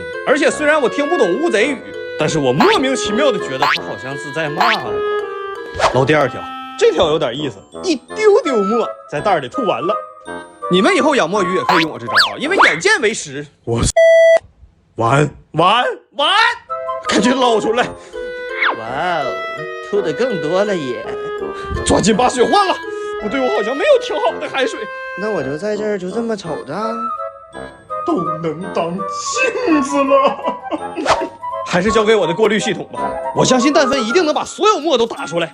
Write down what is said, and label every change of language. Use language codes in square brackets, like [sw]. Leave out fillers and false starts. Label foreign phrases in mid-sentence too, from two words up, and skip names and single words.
[zh] 而且雖然我聽不懂烏賊語，但是我莫名其妙的覺得它好像是在罵我。撈第2條，這條有點意思，一丟丟沫在袋裡吐完了。你們以後養墨魚也可以用我這招啊，因為眼見為實。我完，趕緊撈出来！哇哦，吐的更多了耶！抓緊把水換了，不对，我好像没有挺好的海水。那我就在這兒就這麼瞅着，都能當鏡子了。還是交給我的過濾系統吧，我相信氮分一定能把所有沫都打出來。